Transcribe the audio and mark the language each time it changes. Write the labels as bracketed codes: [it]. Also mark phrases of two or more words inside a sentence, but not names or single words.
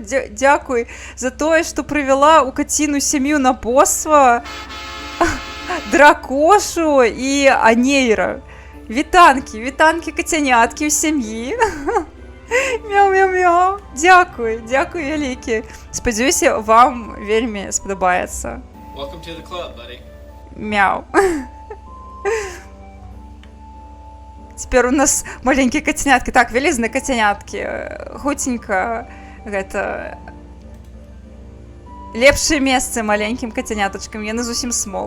[be] Дзякуй за тое, што прывяла ў каціную сям'ю на боства дракошу і анейра. Вітанкі, кацяняткі ў сям'і. Мяу-мяу-мяу. Дзякуй вялікі. Спадзяюся, вам вельмі спадабаецца. [en] Welcome to the club, buddy. [be] Мяу. Цяпер у нас маленькія кацяняткі. Так, вялізныя кацяняткі. Хуценька, гэта... Лепшае месцы маленькім кацянятачкам. Яны зусім смол.